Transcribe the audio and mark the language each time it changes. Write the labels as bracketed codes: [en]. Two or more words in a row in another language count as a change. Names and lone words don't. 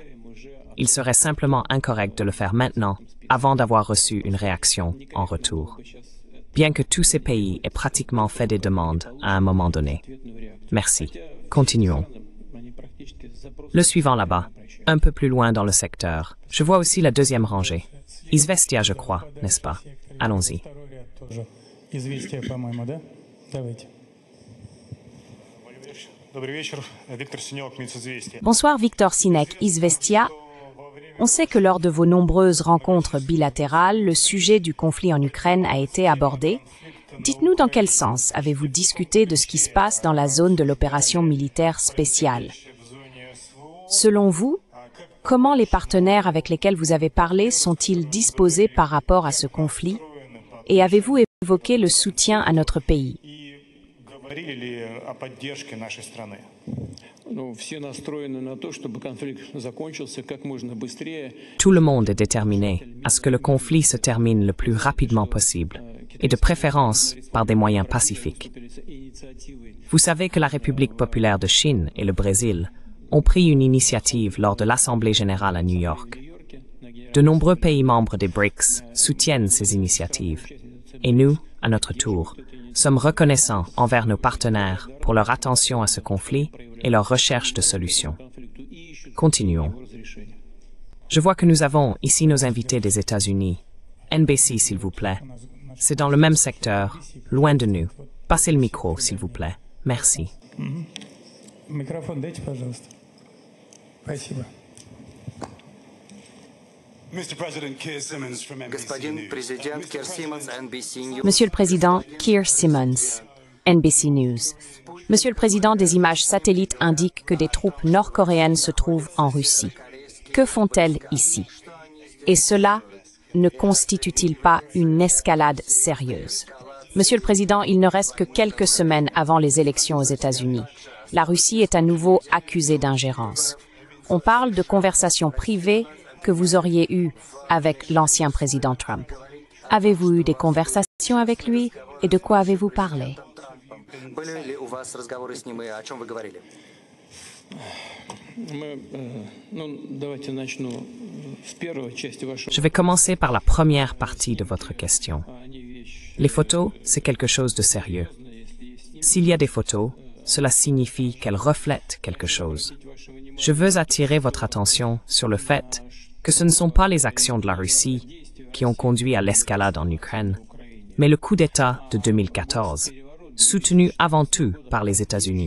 [fr] Il serait simplement incorrect de le faire maintenant, avant d'avoir reçu une réaction en retour. Bien que tous ces pays aient pratiquement fait des demandes à un moment donné. Merci. Continuons. Le suivant là-bas, un peu plus loin dans le secteur. Je vois aussi la deuxième rangée. Izvestia, je crois, n'est-ce pas? Allons-y. [ru] Второй ряд тоже. Известия, по-моему, да? Давайте. Добрый вечер. Виктор Синек, Минсоцвестия. [fr] Bonsoir Victor Sinek, Izvestia. On sait que lors de vos nombreuses rencontres bilatérales, le sujet du conflit en Ukraine a été abordé. Dites-nous dans quel sens avez-vous discuté de ce qui se passe dans la zone de l'opération militaire spéciale? Selon vous, comment les partenaires avec lesquels vous avez parlé sont-ils disposés par rapport à ce conflit? Et avez-vous évoqué le soutien à notre pays? [ru] Говорили ли о поддержке нашей страны? Все настроены на то, чтобы конфликт закончился как можно быстрее. [fr] Tout le monde est déterminé à ce que le conflit se termine le plus rapidement possible, et de préférence par des moyens pacifiques. Vous savez que la République populaire de Chine et le Brésil ont pris une initiative lors de l'Assemblée générale à New York. De nombreux pays membres des BRICS soutiennent ces initiatives. Et nous, à notre tour, sommes reconnaissants envers nos partenaires pour leur attention à ce conflit et leur recherche de solutions. Continuons. Je vois que nous avons ici nos invités des États-Unis. NBC, s'il vous plaît. C'est dans le même secteur, loin de nous. Passez le micro, s'il vous plaît. Merci. [ru] Микрофон дайте, пожалуйста. Спасибо. Господин президент Кир Симмонс, NBC News. [fr] Monsieur le Président, Keir Simmons, NBC News. Monsieur le Président, des images satellites indiquent que des troupes nord-coréennes se trouvent en Russie. Que font-elles ici? Et cela ne constitue-t-il pas une escalade sérieuse? Monsieur le Président, il ne reste que quelques semaines avant les élections aux États-Unis. La Russie est à nouveau accusée d'ingérence. On parle de conversations privées que vous auriez eues avec l'ancien président Trump. Avez-vous eu des conversations avec lui et de quoi avez-vous parlé? [ru] Были ли у вас разговоры с ним и о чем вы говорили? Давайте начну с первой части вашего. [fr] Je vais commencer par la première partie de votre question. Les photos, c'est quelque chose de sérieux. S'il y a des photos, cela signifie qu'elles reflètent quelque chose. Je veux attirer votre attention sur le fait que ce ne sont pas les actions de la Russie qui ont conduit à l'escalade en Ukraine, mais le coup d'État de 2014, soutenu avant tout par les États-Unis.